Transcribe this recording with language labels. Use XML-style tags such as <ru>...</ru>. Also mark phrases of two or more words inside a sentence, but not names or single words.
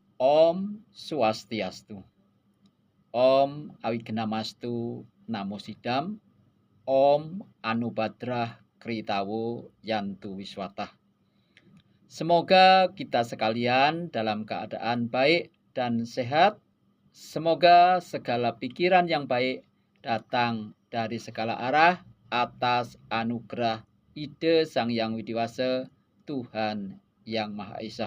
<sa>ॐ स्वस्त्यस्तु. ॐ अविघ्नमस्तु नमः सिद्धम्. ॐ आ नो भद्राः क्रतवो यन्तु विश्वतः.</sa> <id>Semoga kita sekalian dalam keadaan baik dan sehat. Semoga segala pikiran yang baik datang dari segala arah atas anugerah ide Sang Yang Widiwasa Tuhan Yang Maha Esa.</id>